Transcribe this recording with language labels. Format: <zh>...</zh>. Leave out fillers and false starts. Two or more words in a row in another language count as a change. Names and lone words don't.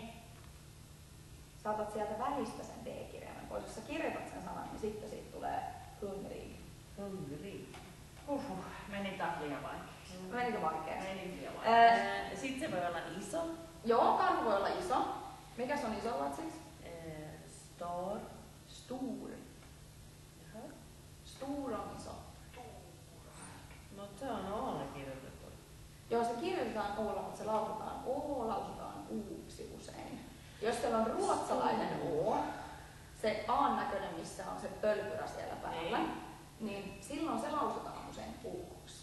<fi>Saatat sieltä välistä sen D-kirjaimen pois. Jos sä kirjoitat sen sanan, niin sitten siitä tulee hungrig. Hungrig. Meni taas liian vaikeaksi. Menikö vaikeaksi? Meni liian vaikeaksi. Sitten se voi olla iso. Joo, karhu voi olla iso. Mikäs on iso ruotsiksi? Stor. Stor. Jaha. Stor on iso. Mutta se on oolle kirjoitettu. Joo, se kirjoitetaan oolla, mutta se lausutaan lausutaan uuksi usein. Jos siellä on ruotsalainen o, se A-näköinen, missä on se pölkyrä siellä päällä, niin silloin se lausutaan usein uuksi.</fi>